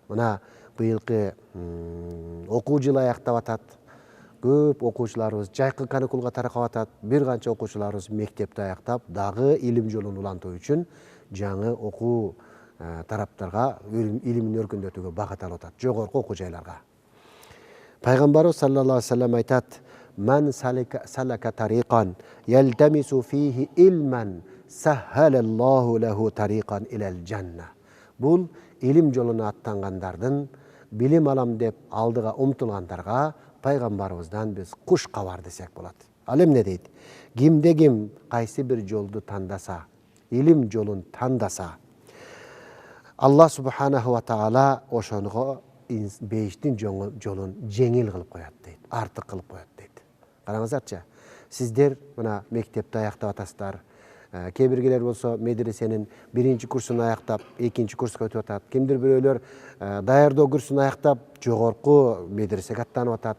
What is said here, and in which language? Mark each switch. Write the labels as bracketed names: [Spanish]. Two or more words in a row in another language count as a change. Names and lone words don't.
[Kyrgyz] Мына быйылкы окуу жылы аяктап атат. Көп окуучуларыбыз жайкы каникулга таркап атат. Бир канча окуучуларыбыз мектепти аяктап, дагы илим жолун улантуу үчүн жаңы окуу тараптарга илимин өркүндөтүүгө багыт алып атат, жогорку окуу жайларга. [Arabic] Пайгамбарыбыз صلى الله عليه وسلم айтат: "من سلك طريقا يلتمس فيه علما سهل الله له طريقا إلى الجنة." [Kyrgyz] Бул илим жолуна аттангандардын, билим алам деп алдыга умтулгандарга пайгамбарыбыздан биз куш кабар десек болот. Ал эмне дейт? Кимде ким кайсы бир жолду тандаса, илим жолун тандаса, Аллах [Arabic] سبحانه وتعالى [Kyrgyz] ошого бейиштин жолун жеңил кылып коет дейт, артык кылып коет дейт. Караңыздарчы, сиздер мына мектепти аяктап атасыздар. Кээ биргилер болсо медресенин 1-курсун аяктап, 2-курска өтүп атат. Кимдир бирөөлөр даярдоо курсун аяктап, жогорку медресеге аттанып атат.